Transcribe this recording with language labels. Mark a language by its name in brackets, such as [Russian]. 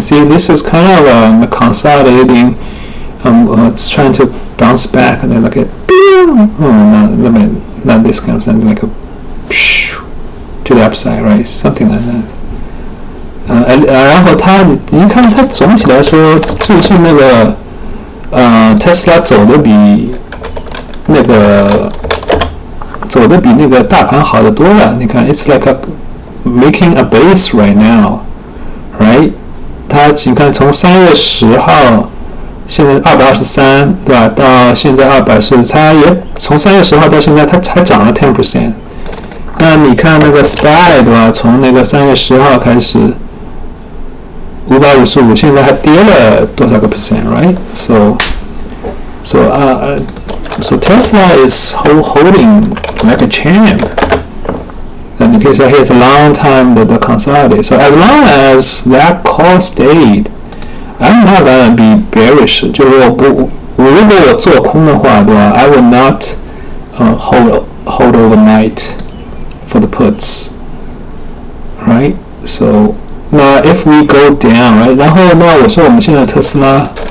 [English] See, this is kind of consolidating. It's trying to bounce back, and then like a not this kind of something like a to the upside, right? Something like that. [Chinese] 然后你看它总体来说，最近那个Tesla 走的比那个大盘好得多了。你看 [English] ，it's like making a base right now, right? [Chinese] 你看从3月10号，现在223，对吧？到现在240，它也从3月10号到现在，它才涨了 10%。那你看那个 SPY 对吧？从那个3月10号开始555，现在还跌了多少个 percent, right? [English] So Tesla is holding like a champ. And because here it's a long time the consolidate. So as long as that call stayed, I'm not gonna be bearish. [Chinese] 就是如果我做空的话，对吧 [English] ？I will not hold overnight for the puts, right? So 那 if we go down, right? [Chinese] 然后我说我们现在特斯拉